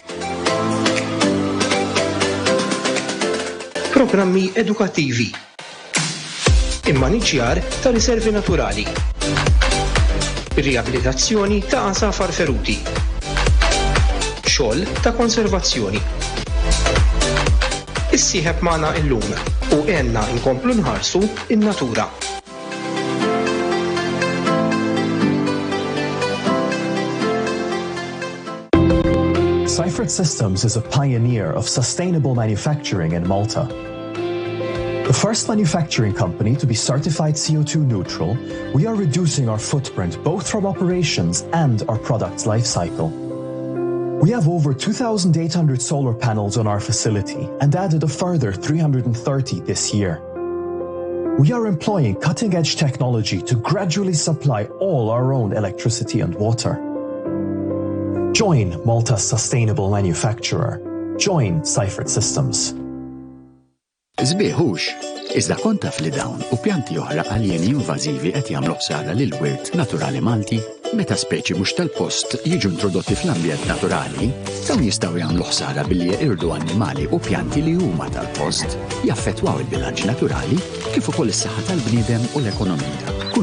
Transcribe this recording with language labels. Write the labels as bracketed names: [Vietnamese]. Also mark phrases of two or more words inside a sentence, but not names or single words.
[Maltese] Programmi edukattivi, immaniġġjar ta' riservi naturali, ir-riabilitazzjoni ta' għasafar feruti, xogħol ta' konservazzjoni. Issieħeb magħna llum u għenna nkomplu nħarsu in-natura. [English] Seifert Systems is a pioneer of sustainable manufacturing in Malta. The first manufacturing company to be certified CO2 neutral, we are reducing our footprint both from operations and our product's life cycle. We have over 2,800 solar panels on our facility and added a further 330 this year. We are employing cutting-edge technology to gradually supply all our own electricity and water. Join Malta's sustainable manufacturer. Join Seifert Systems. [Maltese] Zbieħux, iżda kont taf li dawn u pjanti oħra aljeni invażivi qed jagħmlu ħsara lill-wirt naturali Malti, meta speċi mhux tal-post jiġu introdotti fl-ambjent naturali, dawn jistgħu jagħmlu ħsara billi jeqirdu annimali u pjanti li huma tal-post, jaffettwaw il-bilanċ naturali kif ukoll is-saħħa tal-bniedem u l-ekonomija.